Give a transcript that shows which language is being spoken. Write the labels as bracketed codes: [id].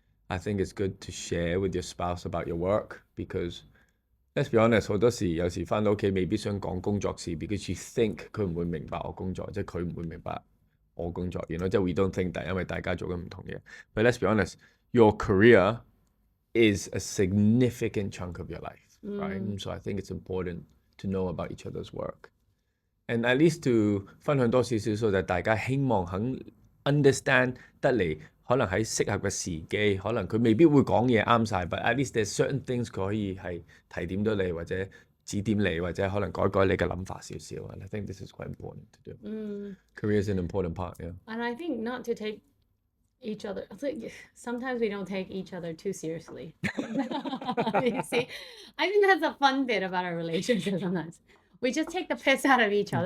[en] I think it's good to share with your spouse about your work because let's be honest, [yue] 好多時有時返到屋企未必想講工作事 [en] because you think [yue] 佢唔會明白我工作，即係佢唔會明白我工作， [en] you know，即係 we don't think that [yue] 因為大家做緊唔同嘢。 [en] But let's be honest, your career is a significant chunk of your life, right? So I think it's important to know about each other's work. And at least to [yue] 分享多少少 [en] so that [yue] 大家希望肯 understand 得嚟，可能喺適合嘅時機，可能佢未必會講嘢啱晒 [en] but at least there's certain things [yue] 佢可以係提點到你，或者指點你，或者可能改改你嘅諗法少少。 [en] And I think this is quite important to do. Career is an important part, yeah. And I think not to take each other. Sometimes we don't take each other too seriously. You see, I think that's a fun bit about our relationship sometimes. We just take the piss out of each other.